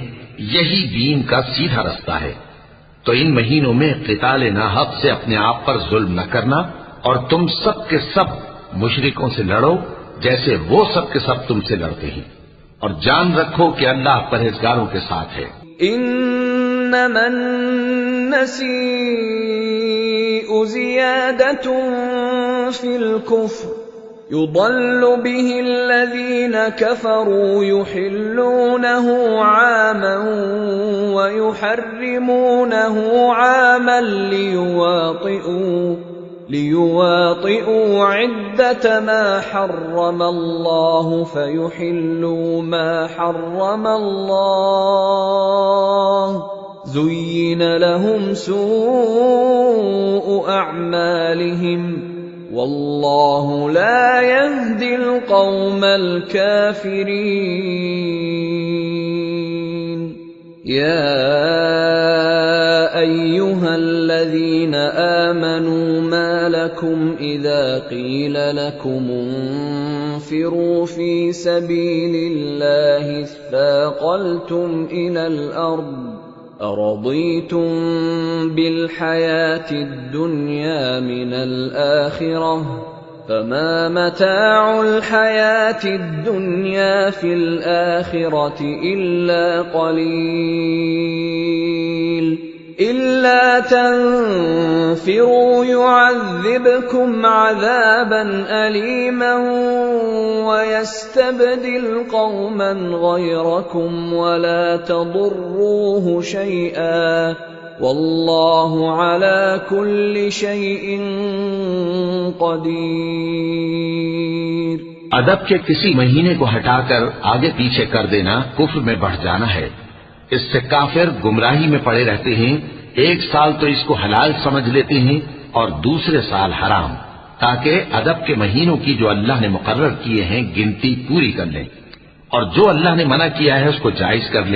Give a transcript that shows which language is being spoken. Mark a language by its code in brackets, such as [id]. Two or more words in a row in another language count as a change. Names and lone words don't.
[hi] यही दीन का सीधा रास्ता है। तो इन महीनों में क़िताल नाहक से अपने आप पर जुल्म न करना, और तुम सब के सब मुशरिकों से लड़ो जैसे वो सब के सब तुमसे लड़ते हैं, और जान रखो कि अल्लाह परहेजगारों के साथ है। [ar] إنما النسيء زيادة في الكفر يضل به الذين كفروا يحلونه عاما ويحرمونه عاما ليواطئوا عدة ما حرم الله فيحلوا ما حرم الله زين لهم سوء أعمالهم والله لا يهدي القوم الكافرين. يا أيها الذين آمنوا ما لكم إذا قيل لكم انفروا في سبيل الله اثاقلتم إلى الأرض أرضيتم بالحياة الدنيا من الآخرة فما متاع الحياة الدنيا في الآخرة إلا قليل إلا تنفروا يعذبكم عذابا أليما ويستبدل قوما غيركم ولا تضروه شيئا والله على كل شيء قدير. [hi] अदब के किसी महीने को हटाकर आगे पीछे कर देना कुफ्र में बढ़ जाना है। इससे काफिर गुमराही में पड़े रहते हैं। एक साल तो इसको हलाल समझ लेते हैं और दूसरे साल हराम, ताकि अदब के महीनों की जो अल्लाह ने मुकर्रर किए हैं गिनती पूरी कर लें, और जो अल्लाह ने मना किया है उसको जायज कर लें।